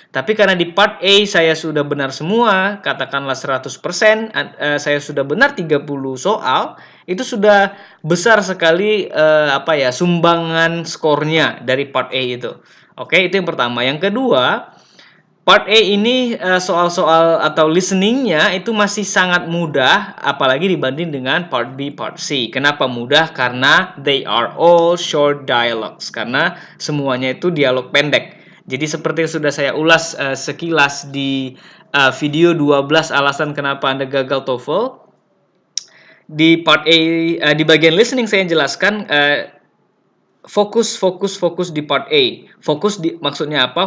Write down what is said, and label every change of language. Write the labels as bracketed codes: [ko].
[id] Tapi karena di part A saya sudah benar semua, katakanlah 100%, saya sudah benar 30 soal, itu sudah besar sekali sumbangan skornya dari part A itu. Oke, itu yang pertama. Yang kedua, part A ini soal-soal atau listeningnya itu masih sangat mudah, apalagi dibanding dengan part B, part C. Kenapa mudah? Karena [en] they are all short dialogues. [id] Karena semuanya itu dialog pendek. Jadi seperti yang sudah saya ulas sekilas di video 12 alasan kenapa Anda gagal TOEFL. Di part A, di bagian listening saya jelaskan fokus di part A. Maksudnya apa?